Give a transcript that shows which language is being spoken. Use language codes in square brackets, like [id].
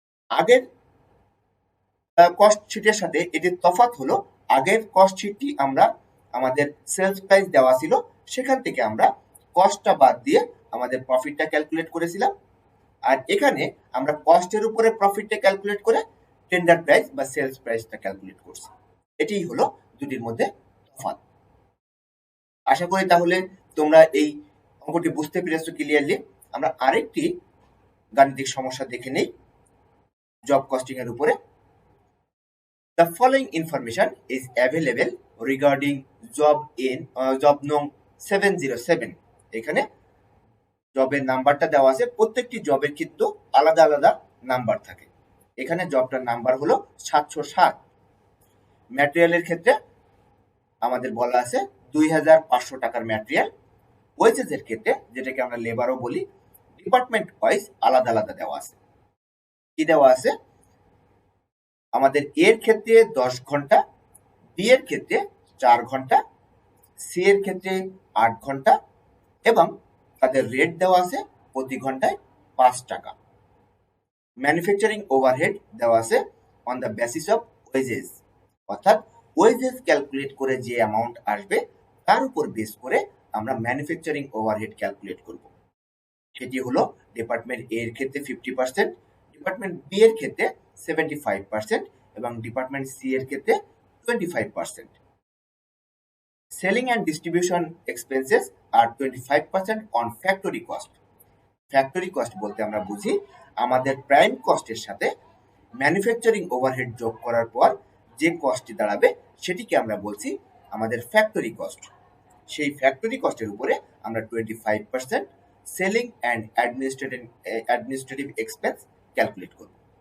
[bn] আগের কস্ট শিটের সাথে এটির তফাৎ হলো, আগের কস্ট শিটটি আমরা আমাদের সেলস প্রাইস দেওয়া ছিল, সেখান থেকে আমরা কস্টটা বাদ দিয়ে আমাদের প্রফিটটা ক্যালকুলেট করেছিলাম, আর এখানে আমরা কস্টের উপরে প্রফিটটা ক্যালকুলেট করে টেন্ডার প্রাইস বা সেলস প্রাইসটা ক্যালকুলেট করছি। এটিই হলো দুটির মধ্যে তফাৎ। আশা করি তাহলে তোমরা এই অঙ্কটি বুঝতে পেরেছো ক্লিয়ারলি। আমরা আরেকটি গাণিতিক সমস্যা দেখে নেই জব কস্টিং এর উপরে। [en] The following information is available regarding job নং 707. [bn] এখানে জবের নাম্বারটা দেওয়া আছে, প্রত্যেকটি জবের কিন্তু আলাদা আলাদা নাম্বার থাকে। এখানে জবটার নাম্বার হলো 707। ম্যাটেরিয়ালের ক্ষেত্রে আমাদের বলা আছে 2,500 টাকার ম্যাটেরিয়াল। ওয়েজেসের ক্ষেত্রে, যেটাকে আমরা লেবারও বলি, ডিপার্টমেন্ট ওয়াইজ আলাদা আলাদা দেওয়া আছে। কি দেওয়া আছে? আমাদের এর ক্ষেত্রে 10 ঘন্টা, বি এর ক্ষেত্রে 4 ঘন্টা, সি এর ক্ষেত্রে 8 ঘন্টা, এবং তাদের রেট দেওয়া আছে প্রতি ঘন্টায় 5 টাকা। ম্যানুফ্যাকচারিং ওভারহেড দেওয়া আছে on the basis of wages, অর্থাৎ ওয়েজেস ক্যালকুলেট করে যে অ্যামাউন্ট আসবে তার উপর বেস করে আমরা ম্যানুফ্যাকচারিং ওভারহেড ক্যালকুলেট করব। সেটি হলো ডিপার্টমেন্ট এ এর ক্ষেত্রে 50%, ডিপার্টমেন্ট বি এর ক্ষেত্রে 75%, এবং ডিপার্টমেন্ট সি এর ক্ষেত্রে 25%. [en] Selling and distribution expenses are 25% on factory cost. [bn] Factory cost বলতে আমরা বুঝি আমাদের প্রাইম কস্টের সাথে ম্যানুফ্যাকচারিং ওভারহেড যোগ করার পর যে কস্টটি দাঁড়াবে সেটিকে আমরা বলছি আমাদের ফ্যাক্টরি কস্ট। সেই ফ্যাক্টরি কস্টের উপরে আমরা 25% selling and administrative expense calculate করব।